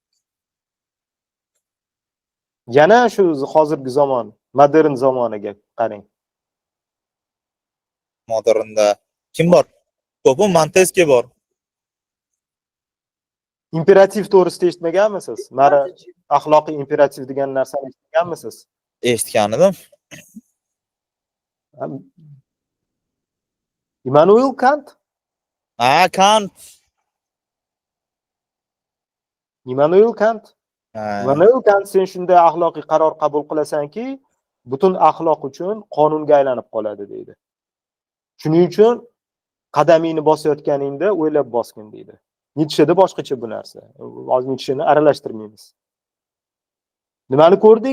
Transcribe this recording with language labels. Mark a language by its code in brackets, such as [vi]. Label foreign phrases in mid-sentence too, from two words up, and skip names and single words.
[uz] Yana shu hozirgi zamon, modern zamoniga qarang. Modernda kim bor? Ko'pim Montesquieu bor. Imperativ to'g'risida eshitmaganmisiz? Mara axloqiy imperativ degan narsani eshitganmisiz? Eshitgan edim. Immanuel Kant? Kant. Immanuel Kant? Immanuel Kant sen shunday axloqiy qaror qabul qilasanki, butun axloq uchun qonunga aylanib qoladi deydi. Shuning uchun qadamingni bosayotganingda o'ylab bosgin deydi. Nietzscheda boshqacha bu narsa. Hozir Nietzscheni aralashtirmaymiz. Nimani ko'rdik?